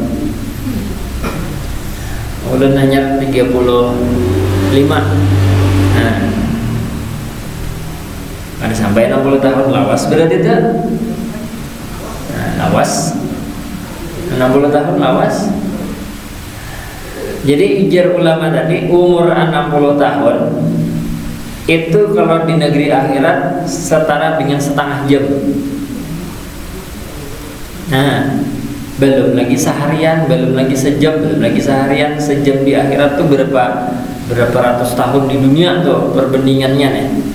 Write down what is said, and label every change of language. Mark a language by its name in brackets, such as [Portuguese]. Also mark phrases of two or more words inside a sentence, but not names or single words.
[Banjar] Ulan hanya 35. Nah, ada sampai 60 tahun lawas berarti itu. Nah, lawas 60 tahun lawas. Jadi ujar ulama tadi umur 60 tahun itu kalau di negeri akhirat setara dengan setengah jam. Nah, belum lagi seharian, belum lagi sejam, belum lagi seharian, sejam di akhirat tuh berapa ratus tahun di dunia tuh perbandingannya nih.